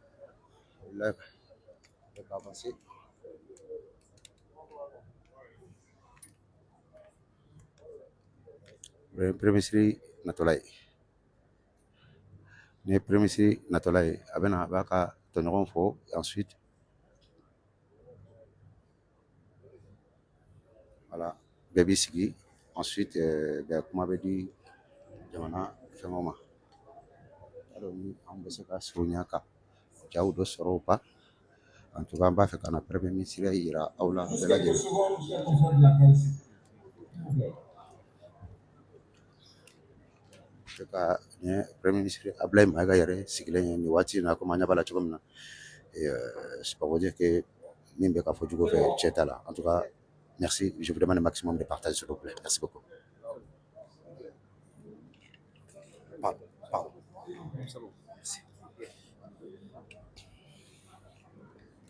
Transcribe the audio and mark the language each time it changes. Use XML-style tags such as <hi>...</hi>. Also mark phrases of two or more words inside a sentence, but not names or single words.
<bm>ka avancer</bm> <fr>premier ministre</fr> <bm>natɔla ye ni</bm> <fr>premier ministre</fr> <bm>natɔla ye a bɛ na a b'a ka tɔɲɔgɔnw fɔ ensuite voilà bɛɛ b'i sigi ensuite kuma bɛ di jamana fɛngɛw ma alors ni an bɛ se ka surunya ka jaw dɔ sɔrɔ o kan</bm> <fr>en tout cas</fr> <bm>an b'a fɛ ka na</bm> <fr>premier ministre</fr> <bm>yira aw la bɛɛ lajɛlen ka ɲɛ</bm> <fr>premier ministre</fr> <bm>Ablaye Mayiga yɛrɛ sigilen ye nin waati in na komi an ɲɛ b'a la cogo min na</bm> <fr>c'est pas pour dire que</fr> <bm>min bɛ ka fɔ jugu fɛ cɛ t'a la</bm> <fr>en tout cas merci je vous demande un maximum de partage s'il vous plaît merci beaucoup pardon.</fr>